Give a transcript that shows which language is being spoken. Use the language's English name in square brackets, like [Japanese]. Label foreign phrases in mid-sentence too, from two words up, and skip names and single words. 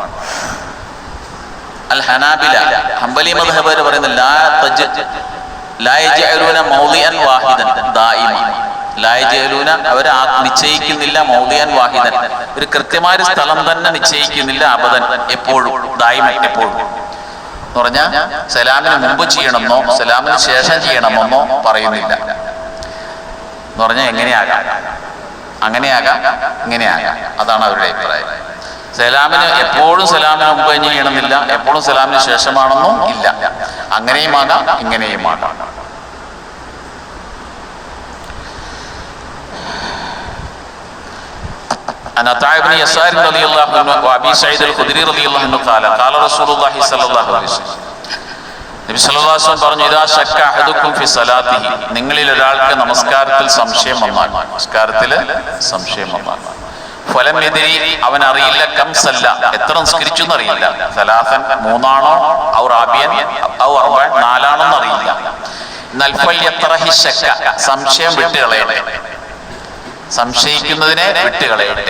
[Arabic] الحنابلة, [Malayalam] ഹംബലി മദ്ഹബ് പറയുന്നത് [Arabic] لا يجعلون موضعا واحدا دائما, لا يجعلون, [Malayalam] അവർ നിശ്ചയിക്കുന്നില്ല, [Arabic] موضعا واحدا, [Malayalam] ഒരു കൃത്യമായ സ്ഥലം തന്നെ നിശ്ചയിക്കുന്നില്ല, അബദൻ, എപ്പോഴും, ദായിമ, എപ്പോഴും എന്ന് പറഞ്ഞാൽ സലാമിന് മുമ്പ് ചെയ്യണമെന്നോ സലാമിന് ശേഷം ചെയ്യണമെന്നോ പറയുന്നില്ല. എന്ന് പറഞ്ഞാൽ എങ്ങനെയാകാം, അങ്ങനെയാകാം, ഇങ്ങനെയാകാം. അതാണ് അവരുടെ അഭിപ്രായം. സലാമിന് എപ്പോഴും സലാമിന് മുമ്പ് ചെയ്യണമെന്നില്ല, എപ്പോഴും സലാമിന് ശേഷമാണെന്നും ഇല്ല. അങ്ങനെയും ആകാം, ഇങ്ങനെയും ആകാം. [Arabic] عن عطاء بن يسار رضي الله عنه وابي سعيد الخدري رضي الله عنه قال قال رسول الله صلى الله عليه وسلم, [Malayalam] നബി [Arabic] صلى الله عليه وسلم [Malayalam] പറഞ്ഞു, [Arabic] إذا شك أحدكم في صلاته, [Malayalam] നിങ്ങളിൽ ഒരാൾക്ക് നമസ്കാരത്തിൽ സംശയം വന്നാൽ, [Arabic] فلم يدر, [Malayalam] അവൻ അറിയില്ല, [Arabic] كم صلى, [Malayalam] എത്ര നിസ്കരിച്ചു എന്നറിയില്ല, സലാസൻ, 3 ആണോ, [Arabic] أو رابعا أو أربعا, [Malayalam] 4 ആണോന്ന് അറിയില്ല, എന്നാൽ [Arabic] فليطرح الشك, [Malayalam] സംശയം വിട്ടുകളയട്ടെ, സംശയിക്കുന്നതിനെ വിട്ടുകളയട്ടെ.